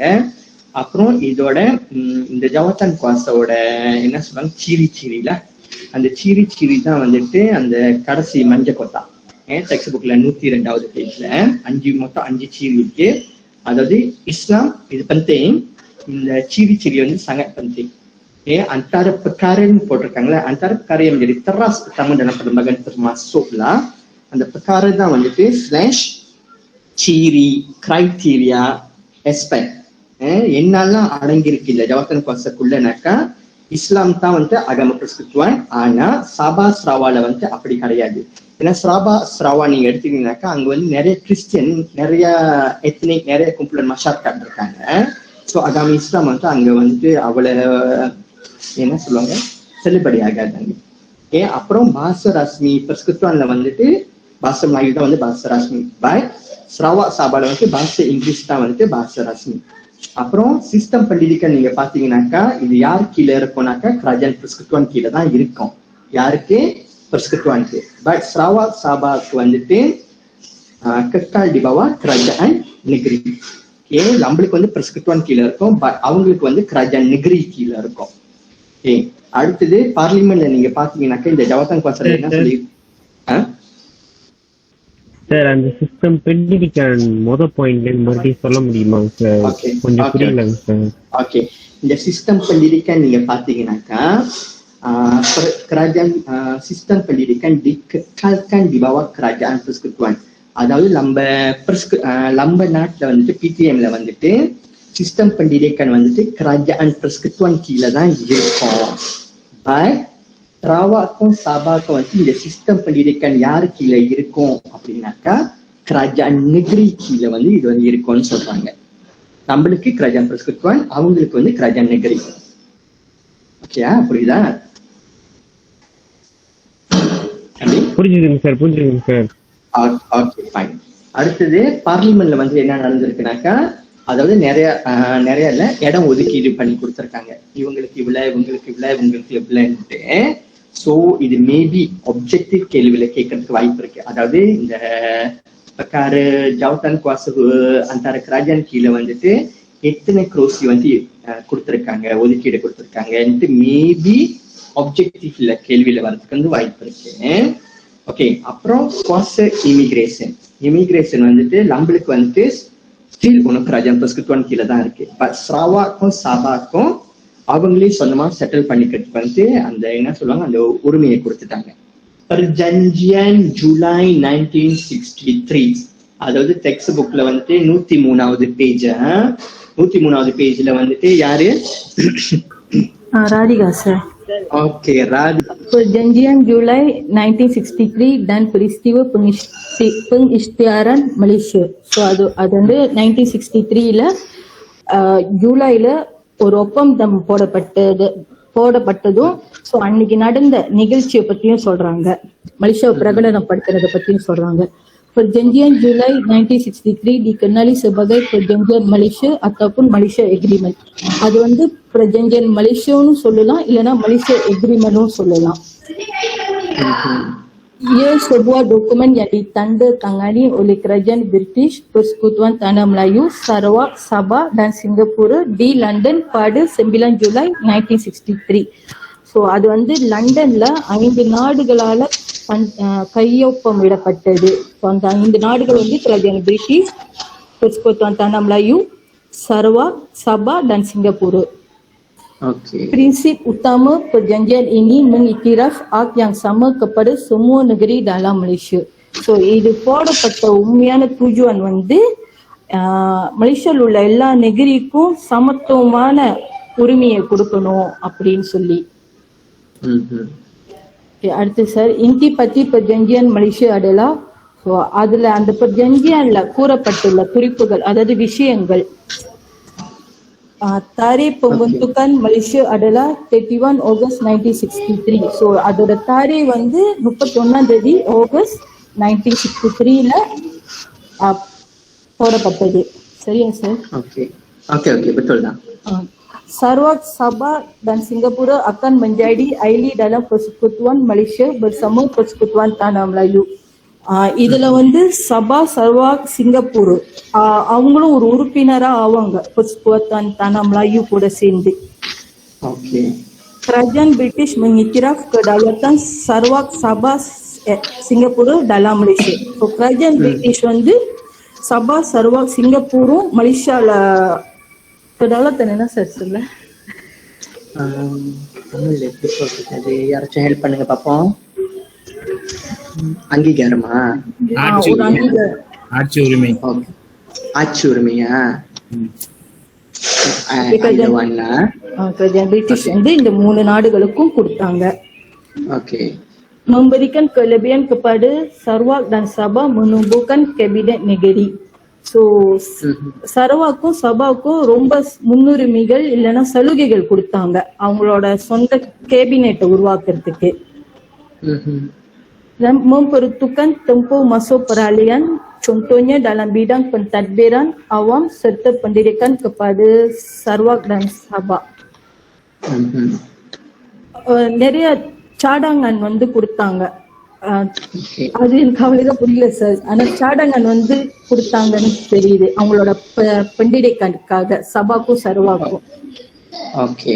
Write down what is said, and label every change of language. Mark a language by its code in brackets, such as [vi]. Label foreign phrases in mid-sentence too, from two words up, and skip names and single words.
[ta] அப்புறம் இதோட இந்த ஜவாத்தான் குவாசோட என்ன சொல்றாங்க, சீரில அந்த சீரி தான் வந்துட்டு அந்த கடைசி மஞ்ச கொத்தா டெக்ஸ்ட் புக்ல 102வது பேஜ்ல மொத்தம் 5 சீரி இருக்கு. அதாவது இஸ்லாம் இது penting, இந்த ciri-ciri வந்து [ms] sangat penting. Antara perkara yang போட்டிருக்காங்களே, antara perkara yang menjadi teras utama dalam perlembagaan termasuklah அந்த perkara [ta] தான் வந்துட்டு [ms] slash ciri, [en] criteria, aspect. [ta] என்னெல்லாம் அடங்கியிருக்கு இல்ல ஜவாத்தான் குவாசக்குள்ளனாக்கா இஸ்லாம் தான் வந்து [ms] agama persekutuan. [ta] ஆனா சபா சரவால வந்து அப்படி கிடையாது. ஏன்னா சபா சரவா நீங்க எடுத்துக்கிட்டீங்கன்னாக்கா அங்க வந்து நிறைய கிறிஸ்டியன், நிறைய எத்னிக், நிறைய கும்பலன் மஷார்காட் இருக்காங்க. ஸோ agama இஸ்லாம் வந்து அங்க வந்து அவ்வளவு என்ன சொல்லுவாங்க செல்லுபடி ஆகாதாங்க. [ms] அப்புறம் bahasa rasmi persekutuanல வந்துட்டு bahasa Melayu [ta] தான் வந்து [ms] bahasa rasmi. [ta] பட் Sarawak Sabahல வந்து [ms] bahasa Inggeris [ta] தான் வந்துட்டு [ms] bahasa rasmi. [ta] அப்புறம் சிஸ்டம் pendidikan நீங்க பாத்தீங்கன்னாக்கா இது யார் கீழே இருக்கும்னாக்கா [ms] kerajaan Persekutuan [ta] கீழே தான் இருக்கும். யாருக்கு? [ms] Persekutuanக்கு. பட் Sarawak Sabahக்கு வந்துட்டு kekal di bawah kerajaan negeri. [ta] நம்மளுக்கு வந்து Persekutuan கீழே இருக்கும், பட் அவங்களுக்கு வந்து [ms] kerajaan negeri [ta] கீழே இருக்கும். Okay. அடுத்தது பார்லிமெண்ட்ல நீங்க பாத்தீங்கன்னாக்க இந்த ஜவஹர்லால் குவாசர் என்ன சொல்லி சார் அந்த சிஸ்டம் பெண்டிடிக்கான் பாயிண்ட்ல மறுபடியும் சொல்ல முடியுமா சார்? கொஞ்சம் புரியலங்க சார். ஓகே, இந்த சிஸ்டம் [ms] pendidikan [ta] நீங்க பாத்தீங்கன்னாக்கா [ms] kerajaan sistem pendidikan dikekalkan di bawah kerajaan persekutuan. [ta] அதாவது நம்ம நாட்டுல வந்துட்டு PTM-ல வந்துட்டு சிஸ்டம் pendidikan வந்துட்டு [ms] kerajaan persekutuan [ta] கீழே தான் இருக்கும். பட் Sarawakக்கும் Sabahக்கும் வந்து இந்த சிஸ்டம் pendidikan யாரு கீழே இருக்கும் அப்படின்னாக்கா [ms] kerajaan negeri [ta] கீழே வந்து இது வந்து இருக்கும்னு சொல்றாங்க. [ms] நம்மளுக்கு kerajaan persekutuan, [ta] அவங்களுக்கு வந்து [ms] kerajaan negeri. [ta] ஓகேயா, புரியுதா? புரிஞ்சுதுங்க சார். ஓகே, ஃபைன். அடுத்தது பார்லிமெண்ட்ல வந்து என்ன நடந்திருக்குனாக்கா, அதாவது நிறைய இடம் ஒதுக்கீடு பண்ணி கொடுத்துருக்காங்க. இவங்களுக்கு இவ்வளவு, இவங்களுக்கு இவ்வளவு, இவங்களுக்கு இவ்வளவுன்ட்டு. ஸோ இது மேபி ஒப்ஜெக்டிவ் கேள்வியில கேட்கறதுக்கு வாய்ப்பு இருக்கு. அதாவது இந்த [ms] perkara jawatan kuasa antara kerajaan [ta] கீழே வந்துட்டு எத்தனை குரோசி வந்து கொடுத்துருக்காங்க, ஒதுக்கீடு கொடுத்துருக்காங்கன்ட்டு மேபி ஆப்ஜெக்டிவ்ல கேள்வியில வர்றதுக்கு வந்து வாய்ப்பு இருக்கு. ஓகே, அப்புறம் குவாச இமிகிரேஷன் வந்துட்டு நம்மளுக்கு வந்துட்டு ஸ்டில் ஒன்றும் [ms] kerajaan persekutuan [ta] கீழே தான் இருக்கு. பட் Sarawakக்கும் Sabahக்கும் அவங்களே சொந்தமா செட்டில் பண்ணிக்கிறதுக்கு வந்து அந்த என்ன சொல்லுவாங்க, அந்த உரிமையை கொடுத்துட்டாங்க. [ms] Perjanjian Julai 1963, [ta] அதாவது டெக்ஸ்ட் புக்ல வந்துட்டு 103வது பேஜ்ல வந்துட்டு யாரு? ராதிகா சார். ஓகே, ராதிகா. [ms] Perjanjian Julai 1963 dan peristiwa pengisytiharan Malaysia. [ta] So அது வந்து 1963ல ஜூலைல ஒரு ஒப்பந்தம் போடப்பட்டதும் ஸோ அன்னைக்கு நடந்த நிகழ்ச்சியை பத்தியும் சொல்றாங்க, மலேசியா பிரகடனப்படுத்துறதை பத்தியும் சொல்றாங்க. [ms] Perjanjian Julai 1963 dikenali sebagai Perjanjian Malaysia ataupun [en] Malaysia Agreement. [ta] அது வந்து [ms] Perjanjian Malaysia- [ta] னு சொல்லலாம், இல்லைன்னா [en] Malaysia Agreement- [ta] னு சொல்லலாம். [ms] Ia sebuah dokumen yang ditandatangani oleh Kerajaan British, Persekutuan Tanah Melayu, Sarawak, Sabah dan Singapura di London pada 9 Julai 1963. [ta] ஸோ அது வந்து லண்டன்ல 5 நாடுகளால கையொப்பம் இடப்பட்டது. அந்த 5 நாடுகள் வந்து [ms] Kerajaan British, Persekutuan Tanah Melayu, Sarawak, Sabah dan Singapura. Okay. Prinsip utama perjanjian ini mengiktiraf hak yang sama kepada semua negeri dalam Malaysia. [ta] So இது போடப்பட்ட உண்மையான துஜுவான் வந்து மலேசியாவில் உள்ள எல்லா நெகிரிக்கும் சமத்துவமான உரிமையை கொடுக்கணும் அப்படின்னு சொல்லி. அடுத்து சார், [ms] inti pati perjanjian Malaysia adalah, [ta] so அதுல அந்த perjanjianல கூறப்பட்டுள்ள குறிப்புகள், அதாவது விஷயங்கள். [ms] Tarikh pembentukan Malaysia adalah 31 Ogos 1963. [ta] So அதோட தாரீக் வந்து 31 Ogos 1963ல போடப்பட்டது. சரியா சார்? ஓகே, betul தான். [ms] Sarawak, Sabah dan Singapura akan menjadi ahli dalam Persekutuan Malaysia bersama Persekutuan Tanah Melayu. [ta] இதுல வந்து சபா, சரவாக், சிங்கப்பூர் அவங்களும் ஒரு உறுப்பினரா ஆவாங்க Persekutuan Tanah Melayu கூட சேர்ந்து. [ms] Kerajaan British mengiktiraf kedaulatan Sarawak, Sabah, Singapura dalam Malaysia. [ta] So [ms] kerajaan British [ta] வந்து சபா, சரவாக், சிங்கப்பூரும் மலேசியால kedaulatan என்ன சார் சொல்ல? தமிழ்ல எப்படி சொல்றது, யாராச்சும் ஹெல்ப் பண்ணுங்க பாப்போம். அங்கீகாரமா? ஆட்சி உரிமை. ஆட்சி உரிமையா? [ms] Kerajaan British [ta] வந்து இந்த 3 நாடுகளுக்கும் கொடுத்தாங்க. ஓகே. [ms] Memberikan kelebihan kepada Sarawak dan Sabah menumbuhkan kabinet negeri. [ta] So சரவாக்கும் சபாவுக்கும் ரொம்ப முன்னுரிமைகள் இல்லைன்னா சலுகைகள் கொடுத்தாங்க அவங்களோட சொந்த கேபினெட்டை உருவாக்குறதுக்கு. [ms] Dan memperuntukkan tempoh masa peralihan, contohnya dalam bidang pentadbiran awam serta pendidikan kepada Sarawak dan Sabah. [ta] நிறைய சாடாங்கன் வந்து கொடுத்தாங்க. அது எனக்கு அவ்வளவுதான் புரியல சார். ஆனா சாடாங்கன் வந்து கொடுத்தாங்கன்னு தெரியுது அவங்களோட pendidikanக்காக சபாக்கும் சரவாக்கும்.